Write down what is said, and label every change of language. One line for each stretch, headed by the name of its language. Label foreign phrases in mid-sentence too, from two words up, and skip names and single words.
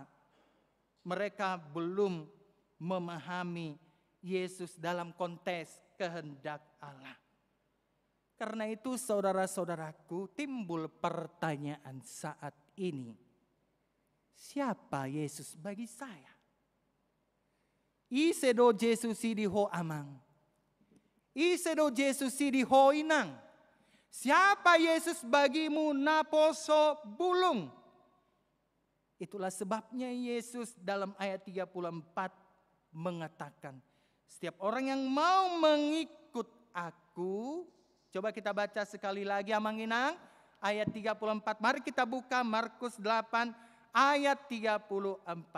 Indonesian: Mereka belum memahami Yesus dalam konteks kehendak Allah. Karena itu saudara-saudaraku, timbul pertanyaan saat ini. Siapa Yesus bagi saya?
Batak Toba: Isedo Jesus di ho amang. Isedo Jesus di ho inang.
Indonesian: Siapa Yesus bagimu
Batak Toba: naposo bulung?
Indonesian: Itulah sebabnya Yesus dalam ayat 34 mengatakan, setiap orang yang mau mengikut aku. Coba kita baca sekali lagi Amanginang ayat 34. Mari kita buka Markus 8 ayat 34.